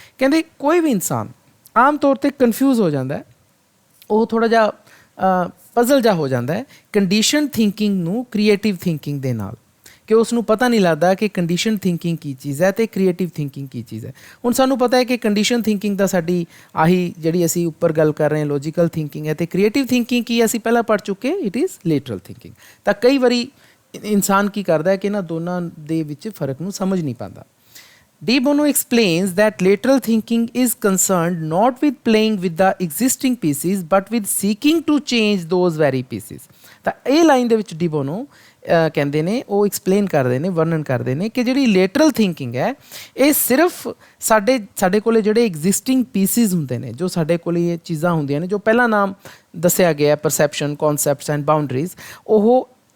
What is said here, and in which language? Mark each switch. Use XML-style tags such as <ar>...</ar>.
<pa>ਕਹਿੰਦੇ ਕੋਈ ਵੀ ਇਨਸਾਨ ਆਮ ਤੌਰ 'ਤੇ ਕਨਫਿਊਜ਼ ਹੋ ਜਾਂਦਾ ਹੈ, ਉਹ ਥੋੜ੍ਹਾ ਜਿਹਾ ਪਜ਼ਲ ਜਿਹਾ ਹੋ ਜਾਂਦਾ ਹੈ ਕੰਡੀਸ਼ਨ ਥਿੰਕਿੰਗ ਨੂੰ ਕ੍ਰੀਏਟਿਵ ਥਿੰਕਿੰਗ ਦੇ ਨਾਲ, ਕਿ ਉਸ ਨੂੰ ਪਤਾ ਨਹੀਂ ਲੱਗਦਾ ਕਿ ਕੰਡੀਸ਼ਨ ਥਿੰਕਿੰਗ ਕੀ ਚੀਜ਼ ਹੈ ਅਤੇ ਕ੍ਰੀਏਟਿਵ ਥਿੰਕਿੰਗ ਕੀ ਚੀਜ਼ ਹੈ। ਹੁਣ ਸਾਨੂੰ ਪਤਾ ਹੈ ਕਿ ਕੰਡੀਸ਼ਨ ਥਿੰਕਿੰਗ ਤਾਂ ਸਾਡੀ ਆਹੀ ਜਿਹੜੀ ਅਸੀਂ ਉੱਪਰ ਗੱਲ ਕਰ ਰਹੇ ਹਾਂ ਲੌਜੀਕਲ ਥਿੰਕਿੰਗ ਹੈ, ਅਤੇ ਕ੍ਰੀਏਟਿਵ ਥਿੰਕਿੰਗ ਕੀ ਅਸੀਂ ਪਹਿਲਾਂ ਪੜ੍ਹ ਚੁੱਕੇ,</pa> <en>It is lateral thinking.</en> <pa>ਤਾਂ ਕਈ ਵਾਰੀ ਇਨਸਾਨ ਕੀ ਕਰਦਾ ਹੈ ਕਿ ਇਹਨਾਂ ਦੋਨਾਂ ਦੇ ਵਿੱਚ ਫਰਕ ਨੂੰ ਸਮਝ ਨਹੀਂ ਪਾਉਂਦਾ।</pa> <en>De Bono explains that lateral thinking is concerned not with playing with the existing pieces but with seeking to change those very pieces।</en> <pa>ਤਾਂ ਇਹ ਲਾਈਨ ਦੇ ਵਿੱਚ ਡੀ ਬੋਨੋ ਕਹਿੰਦੇ ਨੇ, ਉਹ ਐਕਸਪਲੇਨ ਕਰਦੇ ਨੇ, ਵਰਣਨ ਕਰਦੇ ਨੇ ਕਿ ਜਿਹੜੀ ਲੇਟਰਲ ਥਿੰਕਿੰਗ ਹੈ, ਇਹ ਸਿਰਫ ਸਾਡੇ ਕੋਲ ਜਿਹੜੇ ਐਗਜ਼ਿਸਟਿੰਗ ਪੀਸਿਸ ਹੁੰਦੇ ਨੇ, ਜੋ ਸਾਡੇ ਕੋਲ ਇਹ ਚੀਜ਼ਾਂ ਹੁੰਦੀਆਂ ਨੇ, ਜੋ ਪਹਿਲਾ ਨਾਮ ਦੱਸਿਆ ਗਿਆ ਪਰਸੈਪਸ਼ਨ, ਕੌਨਸੈਪਟਸ ਐਂਡ ਬਾਊਂਡਰੀਜ਼, ਉਹ</pa>